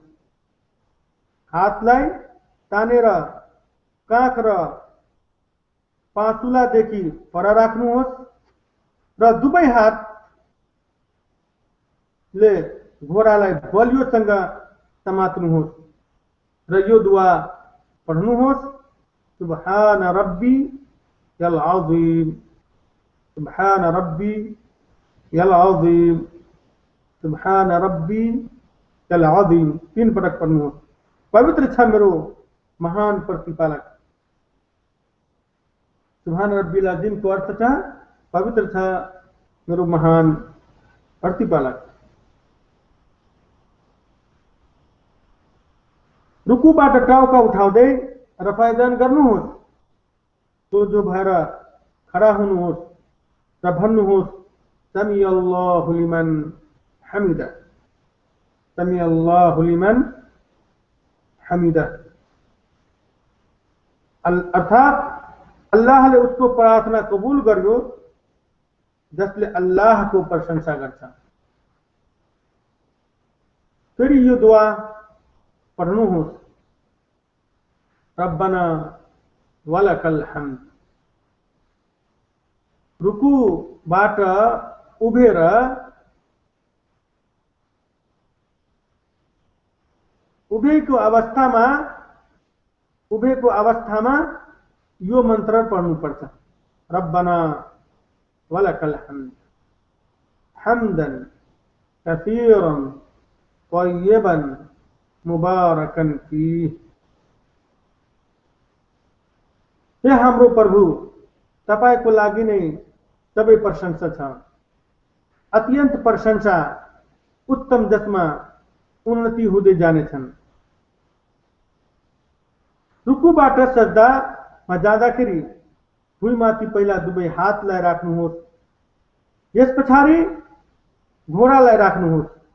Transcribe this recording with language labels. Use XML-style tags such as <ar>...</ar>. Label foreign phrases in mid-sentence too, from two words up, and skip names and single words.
<ne>हातलाई तानेर काख र पासुलादेखि पर राख्नुहोस् र दुवै हातले घोडालाई बलियोसँग समात्नुहोस् र यो दुआ पढ्नुहोस्।</ne> <ar>سبحان ربي العظيم. سبحان ربي العظيم. سبحان ربي العظيم.</ar> <ne>3 पटक पढ्नुहोस्। पवित्र छ मेरो महान प्रतिपालक।</ne> <ar>سبحان ربي العظيم</ar> <ne>को अर्थ छ पवित्र छ मेरो महान प्रतिपालक। रुकुबाट टाउका उठाउँदै रफायदान गर्नुहोस्। सोझो भएर खडा हुनुहोस् र भन्नुहोस्</ne> <ar>سمع الله لمن حمده، سمع الله لمن حمده.</ar> <ne>अर्थात अल्लाहले उसको प्रार्थना कबूल गर्यो जसले अल्लाहको प्रशंसा गर्छ। फेरि यो दुआ पढ्नुहोस्,</ne> <ar>ربنا ولك الحمد.</ar> <ne>रुकुबाट उभिएर उभेको अवस्थामा यो मन्त्र पढ्नुपर्छ,</ne> <ar>ربنا ولك الحمد حمدا كثيرا طيبا مباركا فيه.</ar> <ne>हे हाम्रो प्रभु, तपाईको लागि नै सबै प्रशंसा छ, अत्यन्त प्रशंसा उत्तम जसमा उन्नति हुँदै जानेछन्। रुकुबाट सजदामा जाँदाखेरि भुइँमाथि पहिला दुवै हातलाई राख्नुहोस्, यस पछाडि घोडालाई राख्नुहोस्</ne>